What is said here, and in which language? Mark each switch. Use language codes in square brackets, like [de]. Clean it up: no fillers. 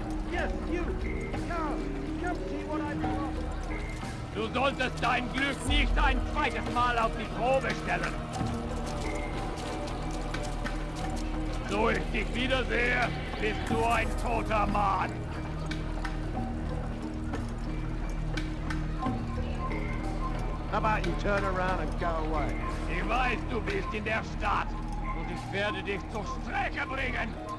[en] Yes, you! Come see what I've got. [de] Du solltest dein Glück nicht ein zweites Mal auf die Probe stellen. So ich dich wiedersehe, bist du ein toter Mann. [en] How about you turn around and go away? [de] Ich weiß, du bist in der Stadt. Und ich werde dich zur Strecke bringen.